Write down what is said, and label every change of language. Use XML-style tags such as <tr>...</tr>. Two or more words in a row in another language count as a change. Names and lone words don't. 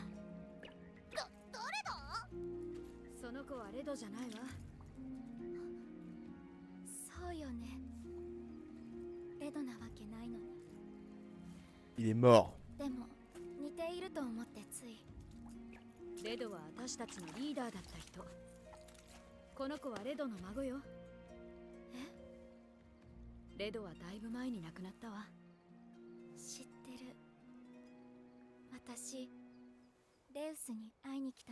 <ja>誰だ？その子はレドじゃないわ。そうよね。レドなわけないのに。</ja> <fr>Il est mort.</fr> <ja>でも似ていると思ってつい。レドは私たちのリーダーだった人。この子はレドの孫よ。え？レドはだいぶ前に亡くなったわ。知ってる。私レウスに会いに来たの。</ja>